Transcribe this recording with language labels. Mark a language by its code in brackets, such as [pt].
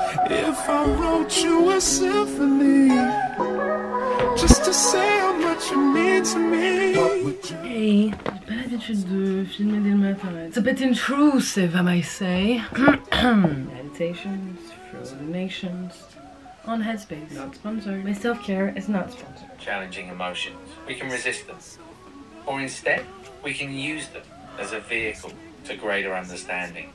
[en] If I wrote you a symphony, just to say how much you mean to me. [fr] Hey, j'ai pas l'habitude de filmer dès le matin. [en] It's a bit intrusive, I might say. Meditations, through the nations. On Headspace, not sponsored. My self-care is not sponsored. Challenging emotions, we can resist them. Or instead, we can use them as a vehicle to greater understanding.